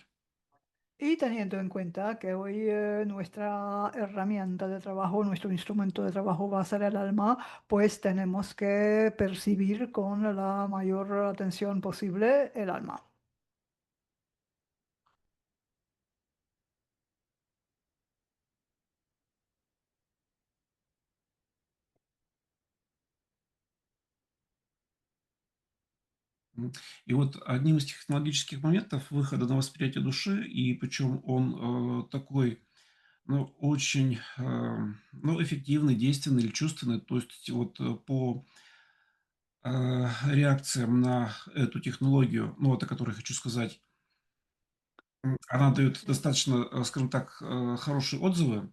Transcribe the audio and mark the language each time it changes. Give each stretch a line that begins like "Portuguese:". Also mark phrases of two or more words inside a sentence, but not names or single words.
Spanish: Y teniendo en cuenta que hoy nuestra herramienta de trabajo, nuestro instrumento de trabajo va a ser el alma, pues tenemos que percibir con la mayor atención posible el alma. М.
Russian: И вот одним из технологических моментов выхода на восприятие души, и причем он такой, ну, очень ну, эффективный, действенный или чувственный, то есть вот по реакциям на эту технологию, ну, вот о которой хочу сказать, она дает достаточно, скажем так, хорошие отзывы.